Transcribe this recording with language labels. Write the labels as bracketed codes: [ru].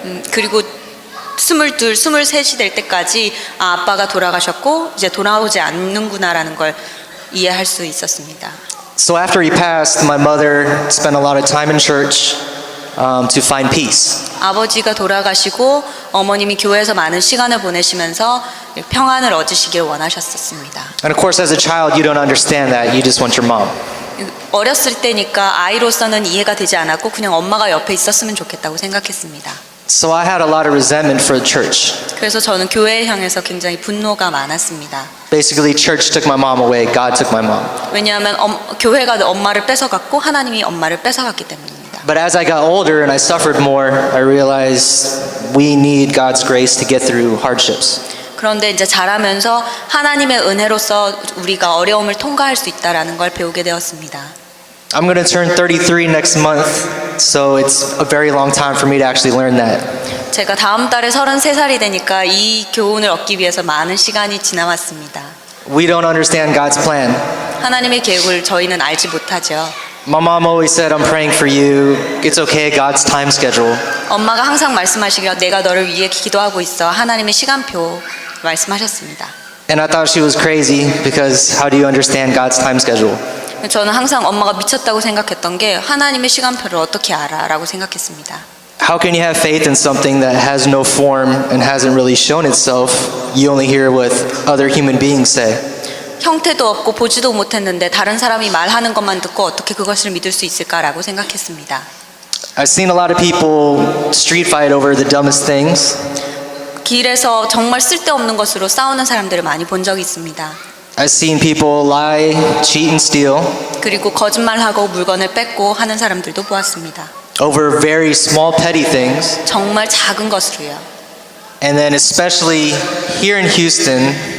[ko] 그리고 22, 23이 될 때까지 아빠가 돌아가셨고 이제 돌아오지 않는구나라는 걸 이해할 수 있었습니다. [en] So after he passed, my mother spent a lot of time in church to find peace. [ko] 아버지가 돌아가시고 어머님이 교회에서 많은 시간을 보내시면서 평안을 얻으시길 원하셨었습니다. [en] And of course, as a child, you don't understand that. You just want your mom. [ko] 어렸을 때니까 아이로서는 이해가 되지 않았고 그냥 엄마가 옆에 있었으면 좋겠다고 생각했습니다. [en] So I had a lot of resentment for the church. [ko] 그래서 저는 교회에 향해서 굉장히 분노가 많았습니다. [en] Basically, church took my mom away. God took my mom. [ko] 왜냐하면 교회가 엄마를 뺏어갔고 하나님이 엄마를 뺏어갔기 때문입니다. [en] But as I got older and I suffered more, I realized we need God's grace to get through hardships. [ko] 그런데 이제 자라면서 하나님의 은혜로서 우리가 어려움을 통과할 수 있다라는 걸 배우게 되었습니다. [en] I'm going to turn 33 next month, so it's a very long time for me to actually learn that. [ko] 제가 다음 달에 33살이 되니까 이 교훈을 얻기 위해서 많은 시간이 지나왔습니다. [en] We don't understand God's plan. [ko] 하나님의 계획을 저희는 알지 못하죠. [en] My mom always said, I'm praying for you. It's okay, God's time schedule. [ko] 엄마가 항상 말씀하시기를 내가 너를 위해 기도하고 있어. 하나님의 시간표 말씀하셨습니다. [en] And I thought she was crazy because how do you understand God's time schedule? [ko] 저는 항상 엄마가 미쳤다고 생각했던 게 하나님의 시간표를 어떻게 알아? 라고 생각했습니다. [en] How can you have faith in something that has no form and hasn't really shown itself? You only hear what other human beings say. [ko] 형태도 없고 보지도 못했는데 다른 사람이 말하는 것만 듣고 어떻게 그것을 믿을 수 있을까라고 생각했습니다. [en] I've seen a lot of people street fight over the dumbest things. [ko] 길에서 정말 쓸데없는 것으로 싸우는 사람들을 많이 본 적이 있습니다. [en] I've seen people lie, cheat, and steal [ko] 그리고 거짓말하고 물건을 뺏고 하는 사람들도 보았습니다. [en] over very small petty things. [ko] 정말 작은 것으로요. [en] And then especially here in Houston,